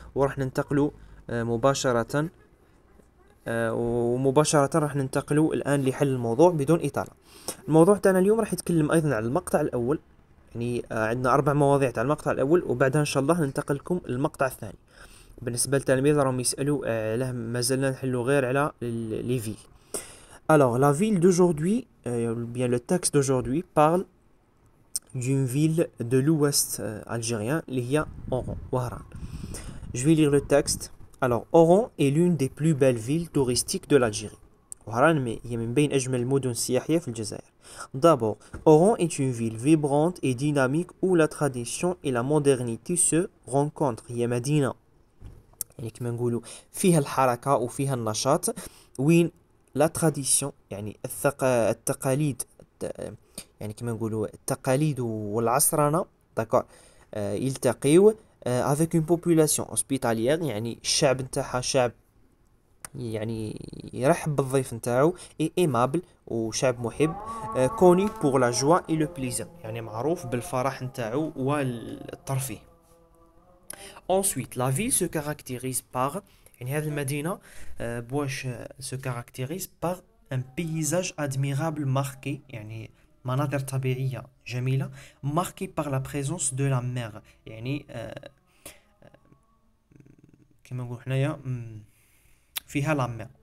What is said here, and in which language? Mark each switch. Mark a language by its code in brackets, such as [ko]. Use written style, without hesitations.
[ar] وراح ننتقلوا مباشرة ومباشرة راح ننتقلوا الآن لحل الموضوع بدون إطالة. الموضوع تاعنا اليوم راح يتكلم أيضا عن المقطع الأول، يعني عندنا 4 مواضيع تاع المقطع الأول، وبعدها إن شاء الله ننتقل لكم المقطع الثاني. بالنسبة للتلاميذ راهم يسألوا علاه مازلنا نحلوا غير على لي فيل. [fr] Alors, la ville d'aujourd'hui, bien le texte d'aujourd'hui parle d'une ville de l'ouest algérien, [ar] اللي هي [fr] Oran, Oran. Je vais lire le texte. Alors, Oran est l'une des plus belles villes touristiques de l'Algérie. [ar] وهران هي من بين أجمل المدن السياحية في الجزائر. [fr] D'abord, Oran est une ville vibrante et dynamique où la tradition et la modernité se rencontrent. [ar] هي مدينة يعني كما نقولوا فيها الحركة وفيها النشاط، وين [fr] لا تراديسيون [ar] يعني التقاليد، يعني كما نقولوا التقاليد والعصرنة. داكور، يلتقيو [fr] avec une population hospitalière، [ar] يعني الشعب نتاعها شعب يعني يرحب بالضيف نتاعو، [fr] اي ايمابل [ar] وشعب محب، [fr] كوني بور لا جوا اي لو بليزير، [ar] يعني معروف بالفرح نتاعو والترفيه. [fr] Ensuite, la ville se caractérise par [ar] يعني هذه المدينة بواش [fr] se caractérise par un paysage admirable marqué، [ar] يعني مناظر طبيعية جميلة [fr] marqué par la présence de la mer، [ar] يعني كما نقول حنايا فيها [fr] la mer.